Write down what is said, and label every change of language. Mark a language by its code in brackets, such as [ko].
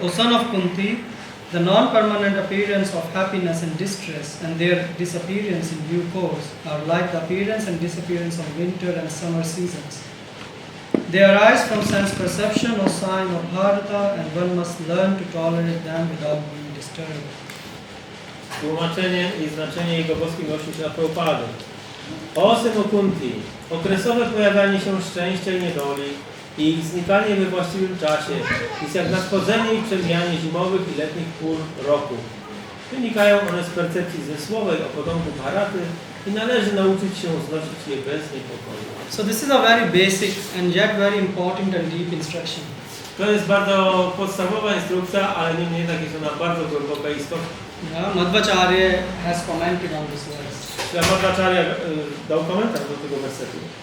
[en] O son of Kunti, the non-permanent appearance of happiness and distress and their disappearance in due course are like the appearance and disappearance of winter and summer seasons. They arise from sense perception or sign of Bharata, and one must learn to tolerate them without being disturbed. [pl] Tłumaczenie i znaczenie jego boskiej miłości dla Prabhupady. O synu Kunti, okresowe pojawianie się szczęścia i niedoli i ich znikanie we właściwym czasie jest jak nadchodzenie i przemijanie zimowych i letnich pór roku. Wynikają one z percepcji zmysłowej o potomku Bharaty i należy nauczyć się znosić je bez niepokoju. [en] So this is a very basic and yet very important and deep instruction. [pl] To jest bardzo podstawowa instrukcja, ale niemniej jednak jest ona bardzo głęboka i istotna. [en] Yeah, Madhvacharya has commented on this verse. [pl] Madhvacharya dał komentarz do tego wersetu.